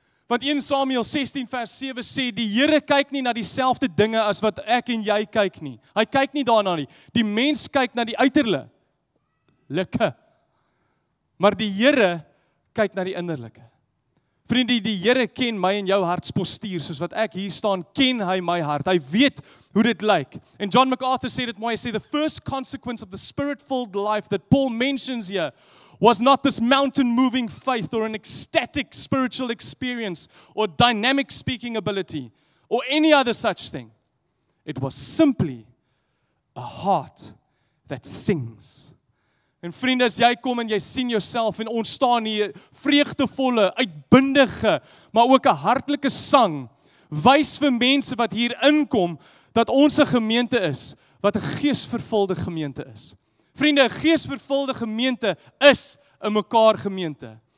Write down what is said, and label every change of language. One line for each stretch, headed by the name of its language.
Afrikaans: Want 1 Samuel 16 vers 7 sê, die Here kyk nie na dieselfde dinge as wat ek en jy kyk nie. Hy kyk nie daarna nie. Die mens kyk na die uiterlike. Maar die Here kyk na die innerlike. Vriende, die Here ken my en jou hartspostuur, soos wat ek hier staan, ken hy my hart. Hy weet hoe dit lyk. En John MacArthur sê dit mooi, hy sê,
English: the first consequence of the spirit-filled life that Paul mentions here was not this mountain-moving faith or an ecstatic spiritual experience or dynamic speaking ability or any other such thing. It was simply a heart that sings.
Afrikaans: En vriende, as jy kom en jy sien jouself en ons staan hier vreugdevolle, uitbundige, maar ook 'n hartlike sang, wys vir mense wat hier inkom, dat ons 'n gemeente is, wat 'n geesvervulde gemeente is. Vriende, 'n geesvervulde gemeente is 'n mekaar gemeente.